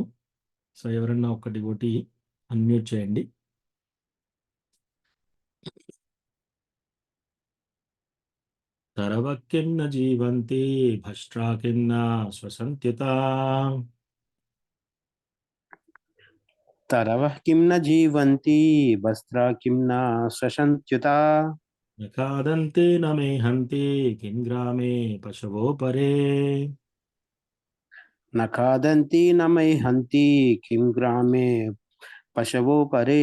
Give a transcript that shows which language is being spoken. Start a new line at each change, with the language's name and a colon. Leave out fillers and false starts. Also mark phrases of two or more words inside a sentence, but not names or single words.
Telugu: సో ఎవరన్నా ఒక్క డివోటీ అన్మ్యూట్ చేయండి.
Sanskrit: తరవక్కిన్న జీవంతి భష్ట్రాకిన్న శ్వసంత్యుత तरवः किं न जीवन्ति वस्त्रा किं न श्वसन्त्युता न खादन्ते न मेहन्ति किं ग्रामे पशवो परे न खादन्ति न मैहन्ति किं ग्रामे पशवो परे